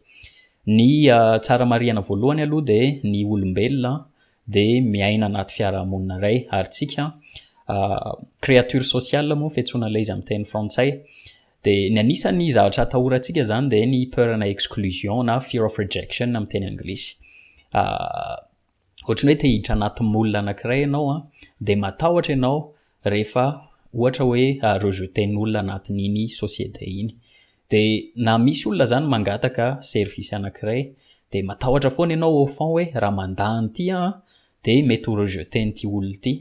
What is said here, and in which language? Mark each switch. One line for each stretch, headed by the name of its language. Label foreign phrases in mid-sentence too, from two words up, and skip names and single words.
Malagasy: Ny tsara marihana voalohany aloha dia ny olombelona dia miaina anaty fiarahamonina iray ary tsika
French: créature sociale
Malagasy: moa fiantsoana ilay izy amin'ny teny frantsay. Dia ny anisan'ny zavatra atahorantsika zany dia ny peur na exclusion na
English: fear of rejection
Malagasy: amin'ny teny anglisy. Ohatran'ny hoe te hiditra anatin'ny olona anankiray ianao dia matahotra ianao rehefa ohatra hoe rejeten'olona anatin'iny société iny. Dia na misy olona zany mangataka service anankiray dia matahotra foana ianao
French: au fond
Malagasy: hoe raha mandany ity dia mety ho rejeten'ity olona ity.